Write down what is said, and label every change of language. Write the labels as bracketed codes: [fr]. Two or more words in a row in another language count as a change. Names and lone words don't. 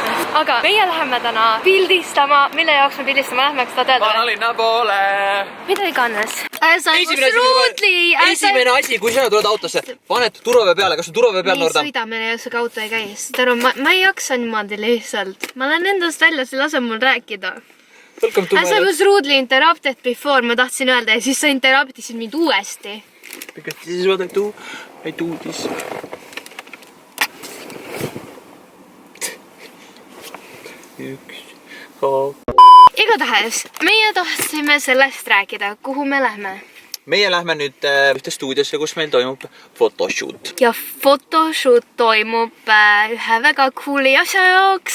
[et] Aga meie läheme täna pildistama. Mille jaoks me pildistama lähme, kas ta teada? Vanalinna poole. Mida iganes. esimene asi, kui sina tuled autosse, paned turvavöö peale, kas on turvavöö peal, Nordam? Sõidame ja siuke auto ei käi. Sest aru, ma ei jaksa niimoodi lihtsalt. Ma lähen endast välja, see lase mul rääkida. [en] As I was rudely interrupted before, [et] ma tahtsin öelda ja siis sa interruptisid mind uuesti. [en] Because this is what I do this. [et] Igatahes, meie tahtsime sellest rääkida, kuhu me lähme. Meie lähme nüüd ühte stuudiosse, kus meil toimub photoshoot. Ja photoshoot toimub ühe väga cooli asja jaoks.